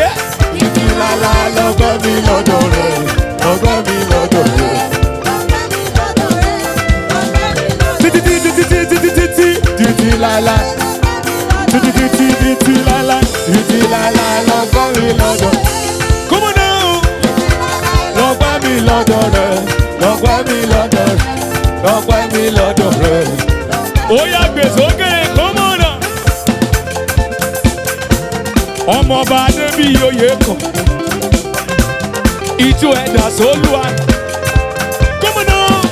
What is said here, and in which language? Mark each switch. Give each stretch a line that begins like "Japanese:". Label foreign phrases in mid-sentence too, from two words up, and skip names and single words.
Yoruba: Títí láíláí lọ́pẹ́ mi lọ́dọ̀ rẹ̀. Lọ́pẹ́ mi lọ́dọ̀ rẹ̀. Títí. láíláí. Títí láíláí. Títí láíláí lọ́gbà mi lọ́dọ̀.
English: Come on now.
Yoruba: Lọ́gbà mi lọ́dọ̀ rẹ̀. Lọ́gbà mi lọ́dọ̀ rẹ̀. Lọ́gbà mi lọ́dọ̀ rẹ̀. Ó yá gbé sókè,
English: come on now.
Yoruba: Ọmọọba Adebiyi Oyekan. Ijó ẹ̀dá sólúwa.
English: Come on now.